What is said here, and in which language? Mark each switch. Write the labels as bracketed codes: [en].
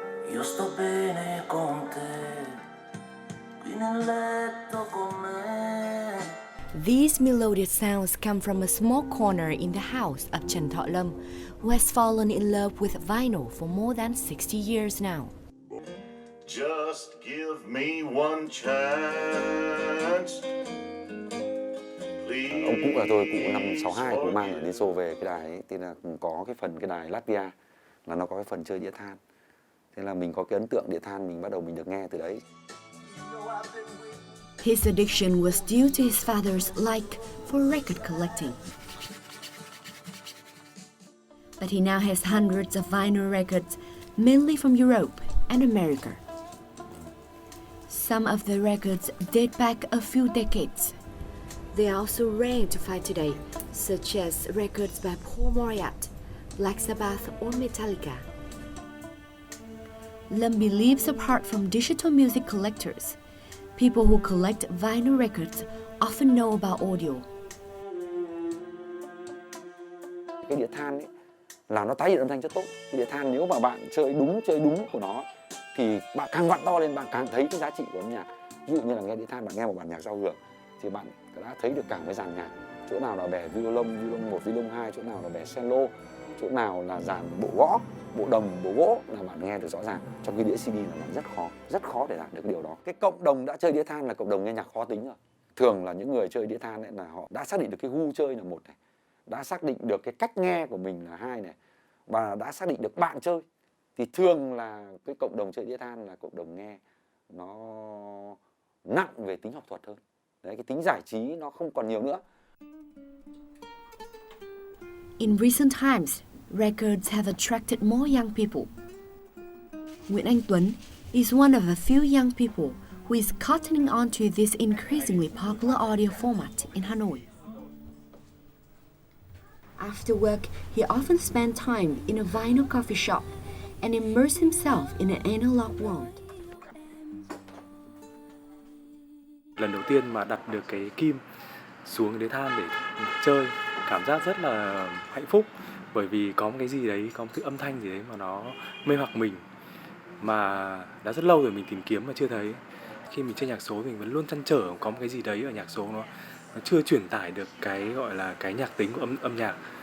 [it] Io sto bene con te, qui nel letto con me. [en] These melodious sounds come from a small corner in the house of Trần Thọ Lâm, who has fallen in love with vinyl for more than 60 years now. Just give me one chance. [vi] Ông cụ là tôi, cụ năm 62, cụ mang ở Liên Xô về cái đài ấy, thì là có cái phần cái đài Latvia là nó có cái phần chơi đĩa than. Thế là mình có cái ấn tượng đĩa than, mình bắt đầu mình được nghe từ đấy. [en] His addiction was due to his father's like for record collecting. But he now has hundreds of vinyl records, mainly from Europe and America. Some of the records date back a few decades. They are also rare to find today, such as records by Paul Moriarty, Black Sabbath, or Metallica. Lâm believes apart from digital music collectors, people who collect vinyl records often know about audio. [vi] Cái đĩa than ấy là nó tái hiện âm thanh rất tốt. Cái đĩa than nếu mà bạn chơi đúng của nó thì bạn càng vặn to lên bạn càng thấy cái giá trị của âm nhạc. Ví dụ như là nghe đĩa than, bạn nghe một bản nhạc giao hưởng thì bạn đã thấy được cả cái dàn nhạc. Chỗ nào là bẻ violon 1, violon 2, chỗ nào là bẻ cello, chỗ nào là dàn bộ gõ, bộ đồng, bộ gỗ là bạn nghe được rõ ràng. Trong cái đĩa CD là bạn rất khó để đạt được cái điều đó. Cái cộng đồng đã chơi đĩa than là cộng đồng nghe nhạc khó tính rồi. Thường là những người chơi đĩa than ấy là họ đã xác định được cái gu chơi là một này, đã xác định được cái cách nghe của mình là hai này, và đã xác định được bạn chơi. Thì thường là cái cộng đồng chơi đĩa than là cộng đồng nghe nó nặng về tính học thuật hơn. Đấy, cái tính giải trí nó không còn nhiều nữa. [en] In recent times, records have attracted more young people. Nguyễn Anh Tuấn is one of a few young people who is cottoning on to this increasingly popular audio format in Hanoi. After work, he often spent time in a vinyl coffee shop and immersed himself in an analog world. [vi] Lần đầu tiên mà đặt được cái kim xuống đế than để chơi, cảm giác rất là hạnh phúc, bởi vì có một cái gì đấy, có một thứ âm thanh gì đấy mà nó mê hoặc mình, mà đã rất lâu rồi mình tìm kiếm mà chưa thấy. Khi mình chơi nhạc số mình vẫn luôn trăn trở có một cái gì đấy ở nhạc số nó chưa truyền tải được cái gọi là cái nhạc tính của âm nhạc.